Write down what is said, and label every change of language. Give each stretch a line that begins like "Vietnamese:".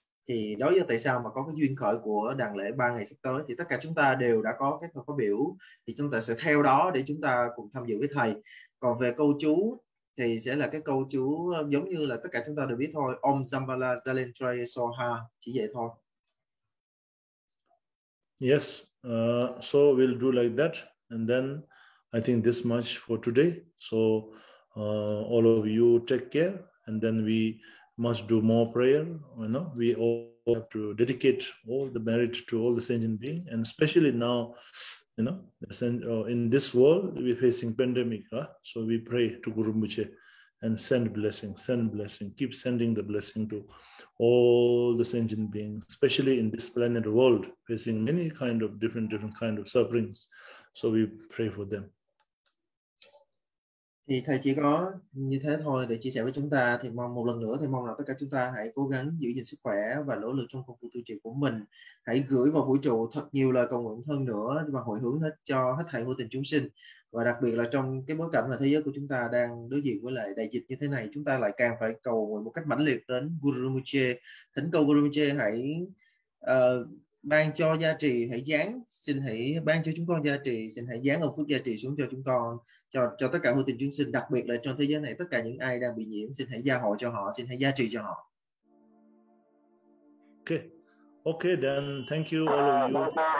Vietnamese: Thì đó là tại sao mà có cái duyên khởi của đàn lễ 3 ngày sắp tới. Thì tất cả chúng ta đều đã có các khóa biểu, thì chúng ta sẽ theo đó để chúng ta cùng tham dự với thầy. Còn về câu chú thì sẽ là cái câu chú giống như là tất cả chúng ta đều biết thôi, Om Zambala Jalendra Soha, chỉ vậy thôi.
English: Yes, so we'll do like that, and then I think this much for today. So all of you take care, and then we must do more prayer. You know, we all have to dedicate all the merit to all the sentient beings, and especially now, you know, in this world we're facing pandemic. So we pray to Guru Rinpoche and send blessing, keep sending the blessing to all the sentient beings, especially in this planet world, facing many kind of different kind of sufferings. So we pray for them.
Vietnamese: Thì thầy chỉ có như thế thôi để chia sẻ với chúng ta. Thì mong một lần nữa thì mong là tất cả chúng ta hãy cố gắng giữ gìn sức khỏe và nỗ lực trong công vụ tu trì của mình. Hãy gửi vào vũ trụ thật nhiều lời cầu nguyện hơn nữa và hồi hướng cho hết thảy vô tình chúng sinh. Và đặc biệt là trong cái bối cảnh mà thế giới của chúng ta đang đối diện với lại đại dịch như thế này, chúng ta lại càng phải cầu nguyện một cách mãnh liệt đến Guru Rinpoche. Thỉnh cầu Guru Rinpoche hãy ban cho gia trì, xin hãy ban cho chúng con gia trì, xin hãy giáng ơn phước gia trì xuống cho chúng con, cho tất cả hữu tình chúng sinh, đặc biệt là trong thế giới này tất cả những ai đang bị nhiễm, xin hãy gia hộ cho họ, xin hãy gia trì cho họ.
English: Okay, then thank you all of you.